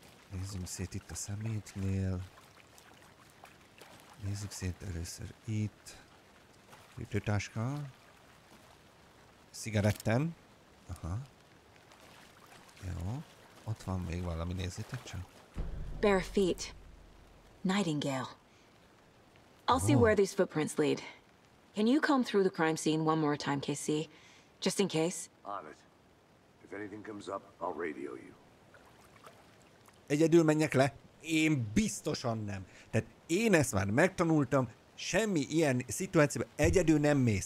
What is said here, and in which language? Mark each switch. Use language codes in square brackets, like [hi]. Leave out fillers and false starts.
[hu] Nézzünk szét itt a szemétnél. Nézzük szét először itt. Ütőtáska. Cigaretten. Aha. Jó. Ott van még valami, nézzétek csak. [en] Bare feet. Nightingale. I'll see where these footprints lead. Can you comb through the crime scene one more time, KC? Just in case? On it. If anything comes up, I'll radio you. [hu] Egyedül menjek le? Én biztosan nem. Tehát én ezt már megtanultam, semmi ilyen szituációban egyedül nem mész.